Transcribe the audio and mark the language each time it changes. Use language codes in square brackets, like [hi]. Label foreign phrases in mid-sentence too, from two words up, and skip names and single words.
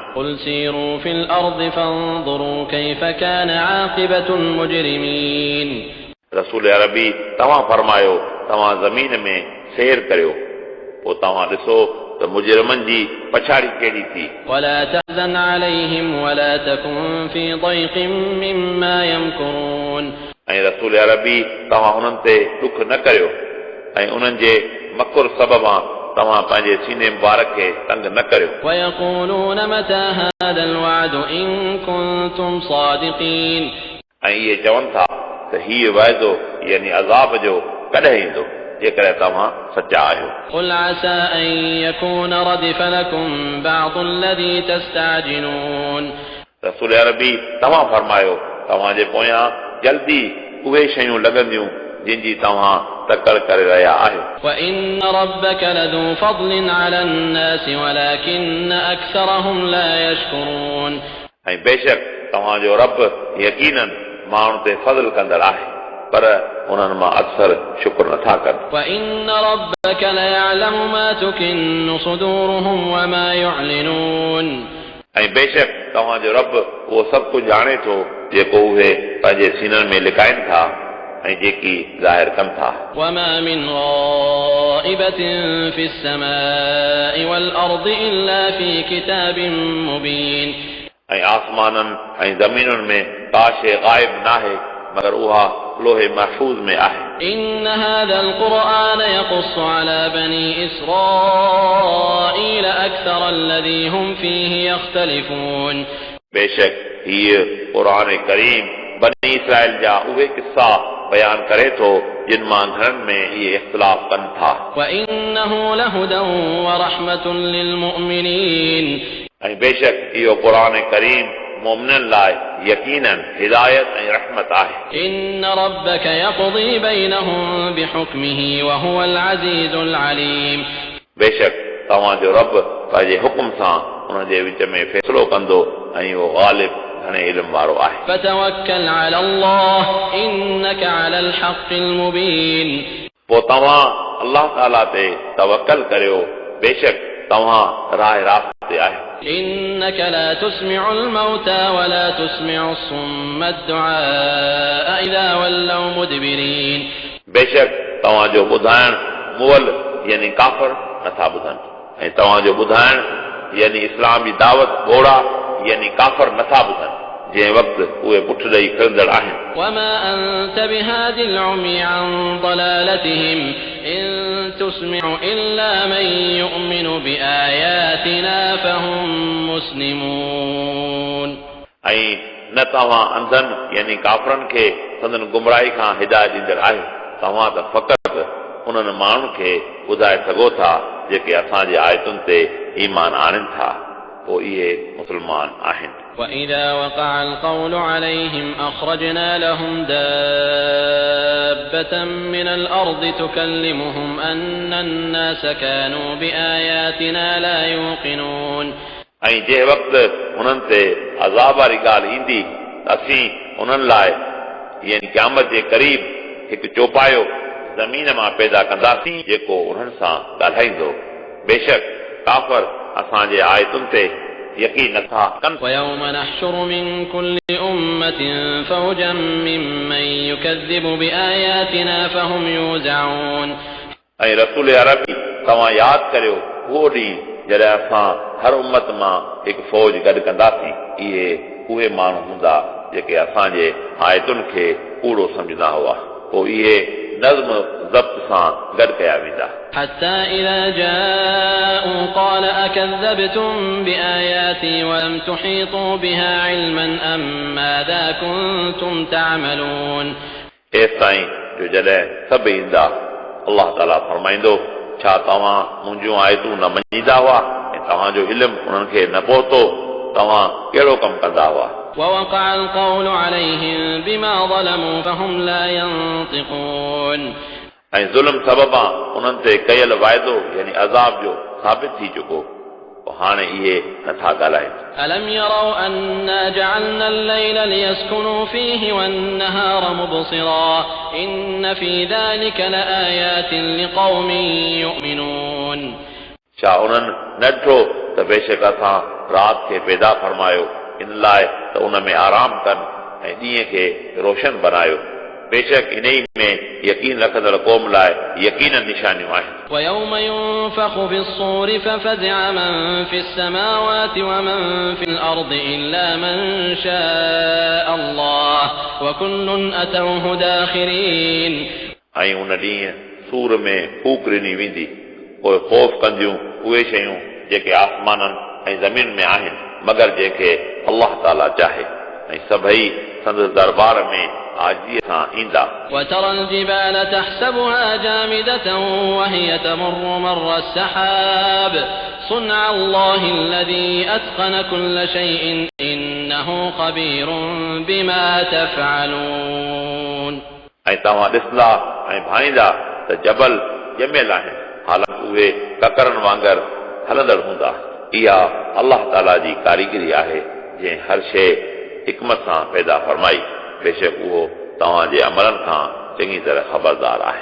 [ar] قل سيروا في الأرض فانظروا كيف كان عاقبة المجرمين [sd] रसूल अरबी तव्हां फरमायो तव्हां ज़मीन में सैर करियो पोइ तव्हां ॾिसो त त मुजरिमनि जी पछाड़ी कहिड़ी थी [ar] ولا تحزن عليهم ولا تكن في ضيق مما يمكرون [sd] ऐं रसूल अरबी तव्हां उन्हनि ते ॾुख न करियो ऐं उन्हनि जे मकुर सबबां तव्हां पंहिंजे सीने मुबारक खे तंग न करियो [ar] ويقولون متى هذا الوعد إن كنتم صادقين [sd] ऐं इहे चवनि था त हीउ वाइदो यानी अज़ाब जो कॾहिं ईंदो जेकर तव्हां सचा आहियो [ar] قل عسى أن يكون ردف لكم بعض الذي تستعجلون [sd] रसूल अरबी तव्हां फरमायो तव्हांजे पोयां जल्दी उहे शयूं लॻंदियूं जिन जी तव्हां तकड़ करे रहिया आहियो [ar] وإن ربك لذو فضل على الناس ولكن أكثرهم لا يشكرون [sd] ऐं बेशक तव्हांजो रब यकीनन माण्हुनि ते फज़ल कंदड़ आहे पर उन्हनि मां अक्सर शुक्र नथा कनि [ar] وإن ربك ليعلم ما تكن صدورهم وما يعلنون [sd] ऐं बेशक तव्हांजो रब उहो सभु कुझु ॼाणे थो जेको उहे पंहिंजे सीननि में लिकाइनि था ऐं जेकी ज़ाहिर कनि था [ar] وما من غائبة في السماء والأرض إلا في كتاب مبين [sd] ऐं आसमाननि ऐं ज़मीनुनि में का शइ ग़ाइब नाहे मगर उहा लोहे महफूज़ में आहे [ar] إن هذا القرآن يقص على بني إسرائيل أكثر الذي هم فيه يختلفون [sd] बेशक हीअ क़ुरान करीम बनी इसराइल जा उहे किस्सा बयान करे थो जिन मां घणनि में इहे इख़्तिलाफ़ कनि था [ar] وإنه لهدى ورحمة للمؤمنين [sd] ऐं बेशक इहो क़ुरान करीम मोमिननि लाइ यकीनन हिदायत ऐं रहमत आहे [ar] إن ربك يقضي بينهم بحكمه وهو العزيز العليم [sd] बेशक तव्हांजो रब पंहिंजे हुकुम सां उन जे विच में फ़ैसिलो कंदो ऐं उहो ग़ालिब घणे इल्म वारो आहे [ar] فتوكل على الله إنك على الحق المبين [sd] पोइ तव्हां अल्लाह ताला ते तवकल करियो बेशक तव्हां राह रास्त ते आहियो [ar] إنك لا تسمع الموتى ولا تسمع الصم الدعاء إذا ولوا مدبرين [sd] बेशक तव्हांजो ॿुधाइण मुअल यानी काफ़र नथा ॿुधनि ऐं तव्हांजो ॿुधाइण यानी इस्लाम जी दावत घोड़ा यानी काफ़र नथा ॿुधनि जंहिं वक़्तु उहे पुठ ॾेई फिरंदड़ आहिनि [ar] وما أنت بهاد العمي عن ضلالتهم إن تسمع إلا من يؤمن بآياتنا فهم مسلمون [sd] ऐं न तव्हां अंधनि यानी काफ़रनि खे संदन गुमराही खां हिदायत ॾींदड़ आहियो तव्हां त फ़क़ति उन्हनि माण्हुनि खे ॿुधाए सघो था जेके असांजे आयतुनि ते ईमान आणनि था पोइ इहे मुस्लमान आहिनि [ar] وإذا وقع القول عليهم أخرجنا لهم دابة من الأرض تكلمهم أن الناس كانوا بآياتنا لا يوقنون [sd] ऐं जंहिं वक़्तु उन्हनि ते अज़ाब वारी ॻाल्हि ईंदी त असीं उन्हनि लाइ यानी क़यामत जे क़रीब हिकु चौपायो ज़मीन मां पैदा कंदासीं जेको उन्हनि सां ॻाल्हाईंदो बेशक काफ़र असांजे आयतुनि ते यकीन नथा कनि [ar] ويوم نحشر من كل أمة فوجا ممن يكذب بآياتنا فهم يوزعون [sd] ऐं रसूल अरबी तव्हां यादि करियो उहो ॾींहुं जॾहिं असां हर उम्मत मां हिकु फ़ौज गॾु कंदासीं इहे उहे माण्हू हूंदा जेके असांजे आयतुनि खे कूड़ो सम्झंदा हुआ पोइ इहे नज़्म ज़ब्त सां गॾु कया वेंदा [ar] حتى إذا جاءوا قال أكذبتم بآياتي ولم تحيطوا بها علما أم ماذا كنتم تعملون [sd] एसि ताईं जो जॾहिं सभु ईंदा अल्लाह ताला फरमाईंदो छा तव्हां मुंहिंजूं आयतूं न मञींदा हुआ ऐं तव्हांजो इल्मु उन्हनि खे न पहुतो तव्हां कहिड़ो कमु कंदा हुआ [ar] ووقع القول عليهم بما ظلموا فهم لا ينطقون [sd] ऐं ज़ुल्म सबबां उन्हनि ते कयल वाइदो यानी अज़ाब जो साबित थी चुको हाणे इहे नथा ॻाल्हाइनि [ar] ألم يروا أنا جعلنا الليل ليسكنوا فيه والنهار مبصرا إن في ذلك لآيات لقوم يؤمنون [sd] छा उन्हनि न ॾिठो त बेशक असां राति खे पैदा फरमायो इन लाइ त उन में आराम कनि ऐं ॾींहं खे रोशन बनायो बेशक इन ई में यकीन रखंदड़ क़ौम लाइ यकीनन निशानियूं आहिनि [ar] ويوم ينفخ في الصور ففزع من في السماوات ومن في الأرض إلا من شاء الله وكل أتوه داخرين [sd] ऐं उन ॾींहुं सूर में फूक ॾिनी वेंदी पोइ ख़ौफ़ कंदियूं उहे शयूं जेके आसमाननि ऐं ज़मीन में आहिनि मगर जंहिंखे अल्लाह ताला चाहे ऐं सभई संदसि दरबार में आजीअ सां ईंदा [ar] وترى الجبال تحسبها جامدة وهي تمر مر السحاب صنع الله الذي أتقن كل شيء إنه خبير بما تفعلون [sd] ऐं तव्हां ॾिसंदा ऐं भाईंदा त जबल ॼमियल आहिनि हालांकि उहे ककरनि वांगुरु हलंदड़ हूंदा इहा अल्लाह ताला जी कारीगरी आहे जंहिं हर शइ हिकमत सां पैदा फरमाई बेशक उहो तव्हांजे अमलनि खां चङी तरह ख़बरदार आहे